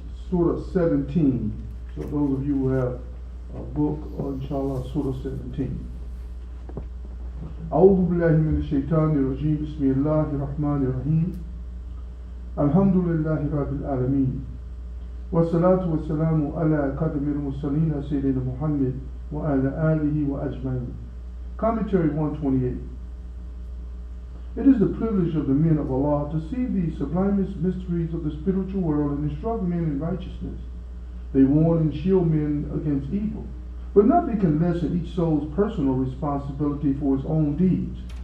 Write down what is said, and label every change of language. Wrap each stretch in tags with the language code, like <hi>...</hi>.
<en>Surah 17. So those of you who have a book, inshallah, Surah 17.</en> <ar>أعوذ بالله من الشيطان الرجيم بسم الله الرحمن الرحيم الحمد لله رب العالمين والصلاة والسلام على قدم المرسلين سيدنا محمد وعلى آله وأجمعين.</ar> <en>Commentary 128. It is the privilege of the men of Allah to see the sublimest mysteries of the spiritual world and instruct men in righteousness. They warn and shield men against evil. But nothing can lessen each soul's personal responsibility for its own deeds.</en>